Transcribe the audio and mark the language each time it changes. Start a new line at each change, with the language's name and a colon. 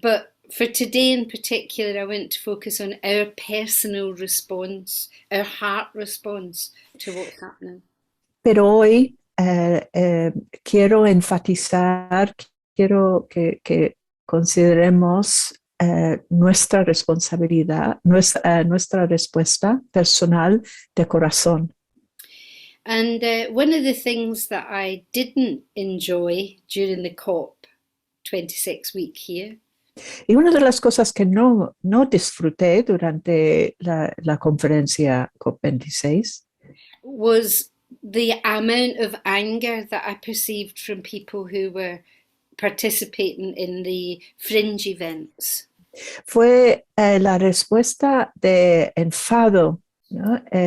English: But for today in particular, I want to focus on our personal response, our heart response to what's happening.
Spanish: Pero hoy quiero enfatizar, quiero que consideremos nuestra responsabilidad, nuestra respuesta personal de corazón.
English: And one of the things that I didn't enjoy during the COP26 week here
Spanish: Y una de las cosas que no disfruté durante la conferencia COP26
English: was the amount of anger that I perceived from people who were participating in the fringe events.
Spanish: Fue la respuesta de enfado, ¿no?